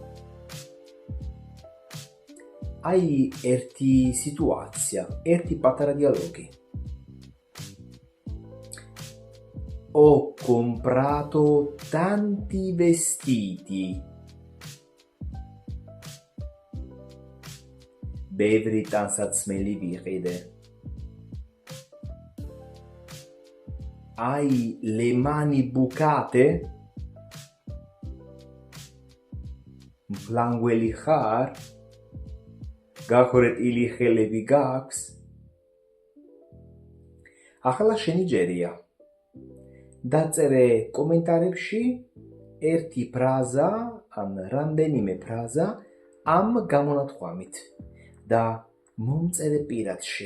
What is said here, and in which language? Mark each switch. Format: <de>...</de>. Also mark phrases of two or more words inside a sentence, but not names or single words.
<ka>აი ერთი სიტუაცია, ერთი პატარა დიალოგი.</ka> <it>Ho comprato tanti vestiti.</it> <ka>ბევრი ტანსაცმელი ვიყიდე.</ka> <it>Hai le mani bucate?</it> <ka>მფლანგველი ხარ? გახრეტილი ხელები გაქვს? ახლა შენი ჯერია. დაწერე კომენტარებში ერთი ფრაზა ან რამდენიმე ფრაზა ამ გამონათქვამით და მომწერე პირადში.</ka>